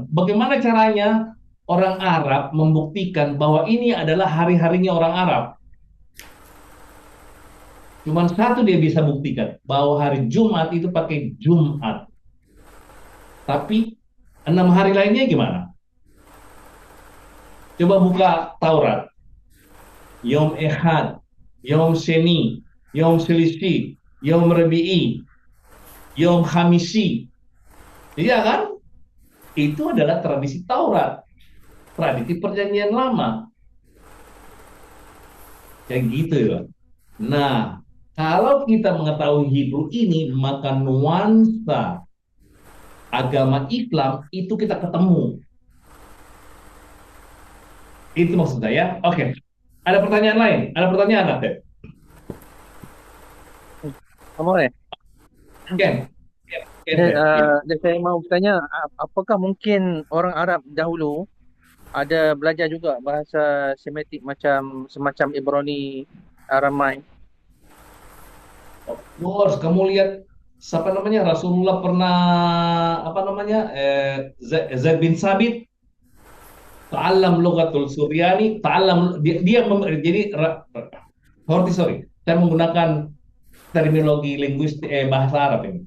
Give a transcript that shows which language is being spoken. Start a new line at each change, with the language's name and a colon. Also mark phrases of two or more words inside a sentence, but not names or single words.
Indonesian: Bagaimana caranya orang Arab membuktikan bahwa ini adalah hari-harinya orang Arab? Cuman satu dia bisa buktikan, bahwa hari Jumat itu pakai Jumat. Tapi 6 hari lainnya gimana? Coba buka Taurat.
Hebrew: יום אחד, יום שני, יום שלישי, יום רביעי, יום חמישי.
Indonesian: Iya kan? Itu adalah tradisi Taurat. Tradisi perjanjian lama. Kayak gitu ya. Nah, kalau kita mengetahui Hebrew ini, maka nuansa agama Islam itu kita ketemu. Itu maksud saya. Oke. Ada pertanyaan lain? Ada pertanyaan, Atep? Amore,
Hebrew: כן? כן,
Indonesian: saya mau bertanya, apakah mungkin orang Arab dahulu ada belajar juga bahasa Semitik semacam Ibrani, Aramai?
English: Of course,
Indonesian: kamu lihat siapa namanya, Rasulullah pernah apa namanya, Zaid bin Sabit,
Arabic: تعلم لغة السرياني,
Indonesian: ta'allam jadi sorry, saya menggunakan terminologi linguistik bahasa Arab ini.